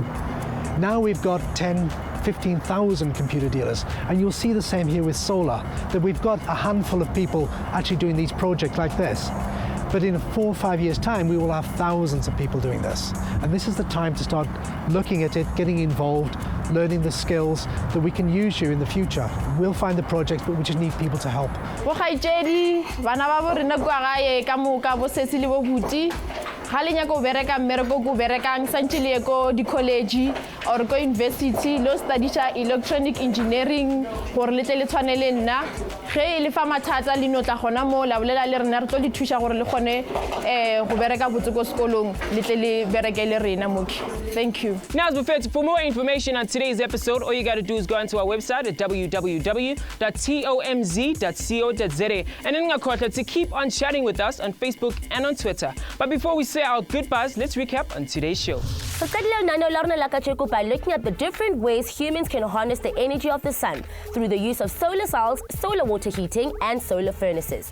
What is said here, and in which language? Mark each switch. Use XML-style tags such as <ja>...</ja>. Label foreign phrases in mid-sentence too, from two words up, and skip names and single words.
<en>Now we've got 10, 15,000 computer dealers, and you'll see the same here with solar, that we've got a handful of people actually doing these projects like this. But in 4 or 5 years' time, we will have thousands of people doing this. And this is the time to start looking at it, getting involved, learning the skills that we can use you in the future. We'll find the projects, but we just need people to help.</en> <nso>ga le nyaka go bereka mmereko go berekang santile ko di</nso> <en>college or</en> <nso>ko university lo studisha</nso> <en>electronic engineering</en> <nso>gore le tle le tshwanele nna ge le fa mathata le no tla gona mo la bolela le rena re tlo le thusha gore le gone go bereka botse ko sekolong le tle le berekele rena moki.</nso> <en>Thank you. Now, for more information on today's episode, all you got to do is go onto our website at www.tomz.co.za and then to keep on chatting with us on Facebook and on Twitter. But before we say our goodbyes, let's recap on today's show. By looking at the different ways humans can harness the energy of the sun through the use of solar cells, solar water heating, and solar furnaces.</en>